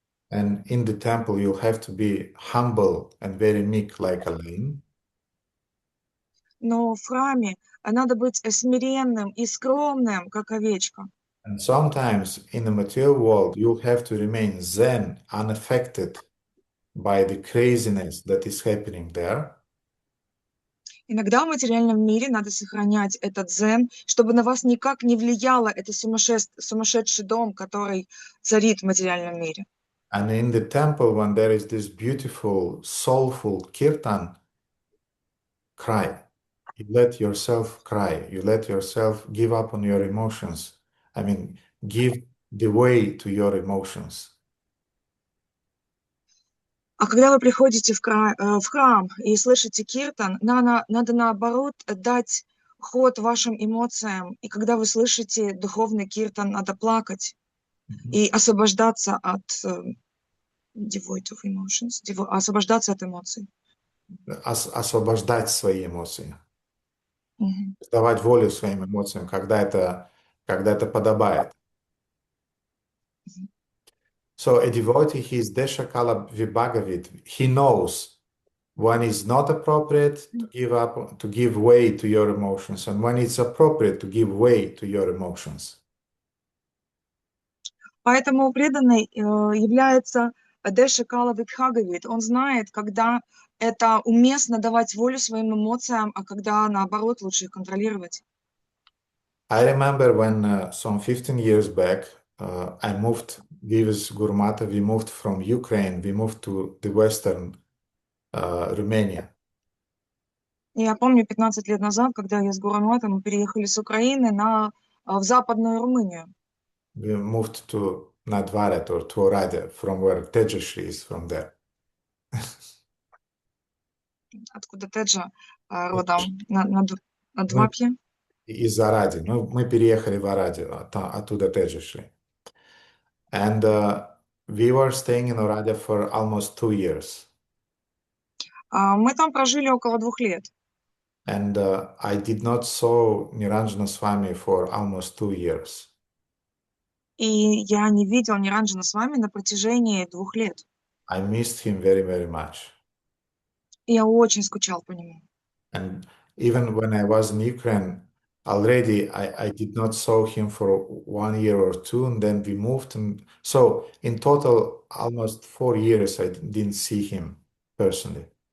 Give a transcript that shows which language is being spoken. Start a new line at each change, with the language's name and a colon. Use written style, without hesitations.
English: And in the temple you'll have to be humble and very meek like a lamb.
Russian: Но в храме надо быть смиренным и скромным, как овечка.
English: And sometimes in the material world you'll have to remain zen, unaffected by the craziness that is happening there.
Russian: Иногда в материальном мире надо сохранять этот дзен, чтобы на вас никак не влияло это сумасшедший дом, который царит в материальном мире.
English: And in the temple, when there is this beautiful, soulful kirtan, cry. You let yourself cry. You let yourself give up on your emotions. Give the way to your emotions.
Russian: А когда вы приходите в храм и слышите киртан, надо наоборот дать ход вашим эмоциям. И когда вы слышите духовный киртан, надо плакать и освобождаться от
English: devoid of emotions,
Russian: освобождаться от эмоций. Освобождать свои эмоции. Давать волю своим эмоциям, когда это подобает.
English: So a devotee, he is Deshakala Vibhagavid. He knows when it's not appropriate to give way to your emotions, and when it's appropriate to give way to your emotions.
Russian: Поэтому преданный является Дешакала Вибхагавид. Он знает, когда это уместно давать волю своим эмоциям, а когда, наоборот, лучше их контролировать.
English: I remember when some 15 years back, I moved, with Guru Mata, we moved from Ukraine, we moved to the Western Romania.
Russian: Я помню 15 лет назад, когда я с Гуру Матом переехали с Украины в Западную Румынию.
English: we moved to Nadvaret or to Oradea, from where Tejashri is from there.
Russian: Откуда Теджа родом? Надвапье? Из Оради. Ну, мы переехали в Орадию, оттуда Tejashri.
English: And we were staying in Oradea for almost 2 years.
Russian: Мы там прожили около 2 лет.
English: And I did not saw Niranjana Swami for almost 2 years.
Russian: И я не видел Ниранджана с вами на протяжении 2 лет.
English: I missed him very, very much.
Russian: Я очень скучал по нему.
English: And even when I was in Ukraine, already I did not saw him for 1 year or 2, and then we moved. And so in total, almost 4 years, I didn't see him personally.